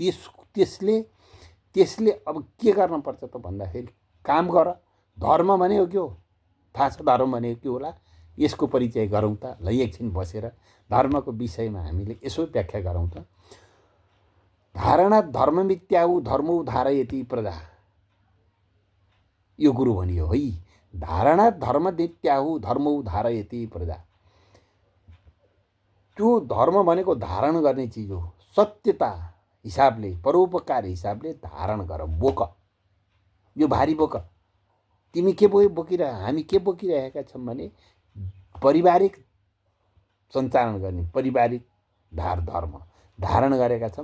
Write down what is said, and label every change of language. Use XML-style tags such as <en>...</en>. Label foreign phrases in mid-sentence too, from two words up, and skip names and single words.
<ne>त्यसले अब के गर्न पर्छ त भन्दाखेरि काम गर। धर्म भनेको के हो थाहा छ? धर्म भनेको के होला यसको परिचय गरौँ त। ल एकछिन बसेर धर्मको विषयमा हामीले यसो व्याख्या गरौँ त।</ne> <sa>धारणा धर्ममित्याहु धर्मौ धारयति प्रजा,</sa> <ne>यो गुरु भनियो है।</ne> <sa>धारणा धर्ममित्याहु धर्मौ धारयति प्रजा।</sa> <ne>त्यो धर्म भनेको धारण गर्ने चिज हो। सत्यता हिसाबले, परोपकार हिसाबले धारण गर, बोक। यो भारी बोक। तिमी के हामी के बोकिरहेका छौँ भने पारिवारिक सञ्चालन गर्ने, पारिवारिक धर्म धारण गरेका छौँ।</ne>